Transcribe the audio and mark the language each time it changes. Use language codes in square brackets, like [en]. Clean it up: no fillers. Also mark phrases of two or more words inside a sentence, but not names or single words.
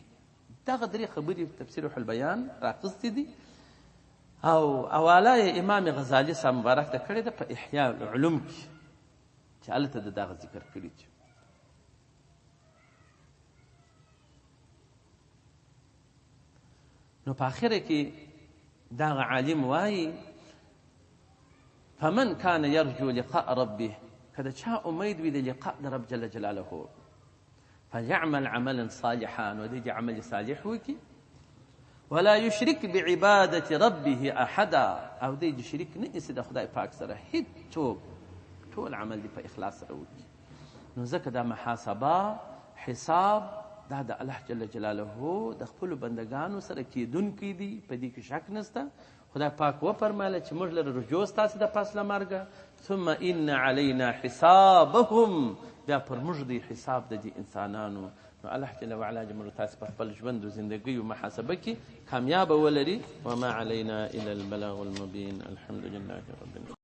[ps] دغه درې خبرې تفسیر روح البیان راخیستې دي او حواله یې امام غزالي صاحب مبارک ته کړې ده په احیاء العلوم کې چې هلته د دغه ذکر کړي دي. نو په آخره کې دغه عالم وایي [ar] فمن كان يرجو لقاء ربه، [ps] که د چا امید وي د لقاء د رب [ar] جل جلاله، فليعمل عملا صالحا، [ps] نو دې عمل صالح وکړي، [ar] ولا يشرك بعبادة ربه احدا، [ps] او دې شریک نه ایسي د خدای پاک سره هیڅوک، ټول عمل دې په اخلاص سره وکړي. نو ځکه دا محاسبه حساب دا د الله [ar] جل جلاله [ps] د خپلو بندګانو سره کیدونکی دی، په دې کې شک نشته. خدای پاک وفرمایله چې موږ لره رجوع ستاسې د پس له مرګه، [ar] ثم ان علینا حسابهم، [ps] بیا پر موږ دی حساب د دې انسانانو. نو الله [ar] جل وعلا [ps] دې موږ تاسې په خپل ژوند و زندګۍ و محاسبه کې کامیابه ولري. [ar] وما علینا الا البلاغ المبین. الحمد لله رب العالمین.